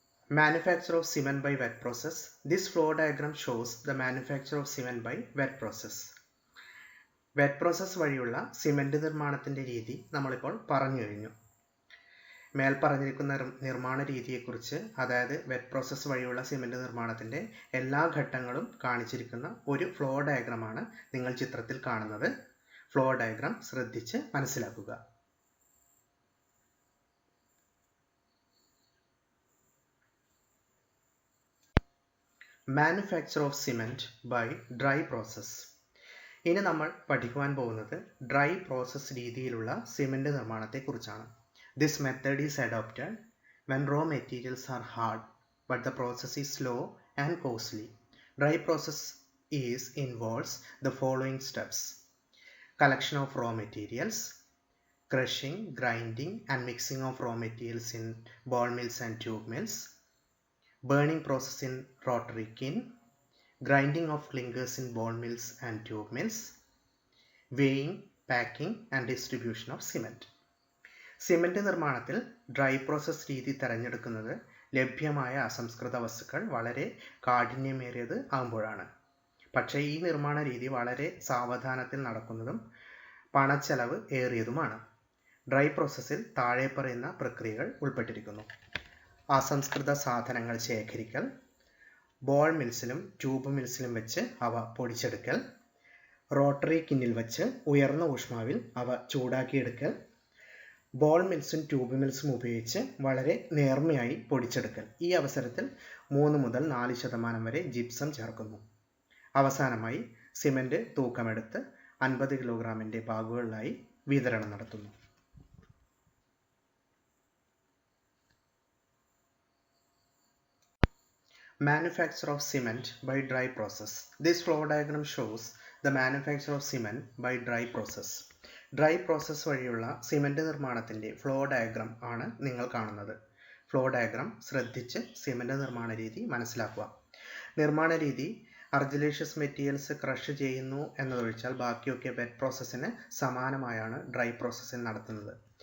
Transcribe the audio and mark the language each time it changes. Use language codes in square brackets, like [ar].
[en] Manufacture of cement by wet process. This flow diagram shows the manufacture of cement by wet process. [ml] Wet process വഴിയുള്ള cement നിർമ്മാണത്തിന്റെ രീതി നമ്മളിപ്പോൾ പറഞ്ഞു കഴിഞ്ഞു. മേൽ പറഞ്ഞിരിക്കുന്ന നിർമ്മാണ രീതിയെക്കുറിച്ച്, അതായത് വെറ്റ് പ്രോസസ് വഴിയുള്ള സിമെന്റ് നിർമ്മാണത്തിന്റെ എല്ലാ ഘട്ടങ്ങളും കാണിച്ചിരിക്കുന്ന ഒരു ഫ്ലോ ഡയഗ്രമാണ് നിങ്ങൾ ചിത്രത്തിൽ കാണുന്നത്. ഫ്ലോ ഡയഗ്രാം ശ്രദ്ധിച്ച് മനസ്സിലാക്കുക. [en] Manufacture of cement by dry process. [ml] ഇനി നമ്മൾ പഠിക്കുവാൻ പോകുന്നത് ഡ്രൈ പ്രോസസ് രീതിയിലുള്ള cement നിർമ്മാണത്തെക്കുറിച്ചാണ്. [en] This method is adopted when raw materials are hard but the process is slow and costly. Dry process involves the following steps: collection of raw materials, crushing, grinding and mixing of raw materials in ball mills and tube mills, burning process in rotary kiln, grinding of clinkers in ball mills and tube mills, weighing, packing and distribution of cement. [ml] Cement നിർമ്മാണത്തിൽ dry process രീതി തിരഞ്ഞെടുക്കുന്നത് ലഭ്യമായ അസംസ്കൃത വസ്തുക്കൾ വളരെ കാഠിന്യമേറിയത് ആകുമ്പോഴാണ്. പക്ഷേ ഈ നിർമ്മാണ രീതി വളരെ സാവധാനത്തിൽ നടക്കുന്നതും പണച്ചെലവ് ഏറിയതുമാണ്. ഡ്രൈ പ്രോസസ്സിൽ താഴെ പറയുന്ന പ്രക്രിയകൾ ഉൾപ്പെട്ടിരിക്കുന്നു: അസംസ്കൃത സാധനങ്ങൾ ശേഖരിക്കൽ, ബോൾ മിൽസിലും ട്യൂബ് മിൽസിലും വെച്ച് അവ പൊടിച്ചെടുക്കൽ, റോട്ടറി കിന്നിൽ വെച്ച് ഉയർന്ന ഊഷ്മാവിൽ അവ ചൂടാക്കിയെടുക്കൽ, ബോൾ മിൽസും ട്യൂബ് മിൽസും ഉപയോഗിച്ച് വളരെ നേർമയായി പൊടിച്ചെടുക്കൽ. ഈ അവസരത്തിൽ 3 മുതൽ 4% വരെ ജിപ്സം ചേർക്കുന്നു. അവസാനമായി സിമെന്റ് തൂക്കമെടുത്ത് 50 കിലോഗ്രാമിന്റെ ബാഗുകളിലായി വിതരണം നടത്തുന്നു. [en] Manufacture of cement by dry process. This flow diagram shows the manufacture of cement by dry process. [ml] Dry process വഴിയുള്ള സിമെന്റ് നിർമ്മാണത്തിന്റെ ഫ്ലോ ഡയഗ്രാം ആണ് നിങ്ങൾ കാണുന്നത്. ഫ്ലോ ഡയഗ്രാം ശ്രദ്ധിച്ച് സിമെന്റ് നിർമ്മാണ രീതി മനസ്സിലാക്കുക. നിർമ്മാണ രീതി അർജിലേഷ്യസ് മെറ്റീരിയൽസ് ക്രഷ് ചെയ്യുന്നു എന്നതൊഴിച്ചാൽ ബാക്കിയൊക്കെ വെറ്റ് പ്രോസസ്സിന് സമാനമായാണ് ഡ്രൈ പ്രോസസ്സിൽ നടത്തുന്നത്.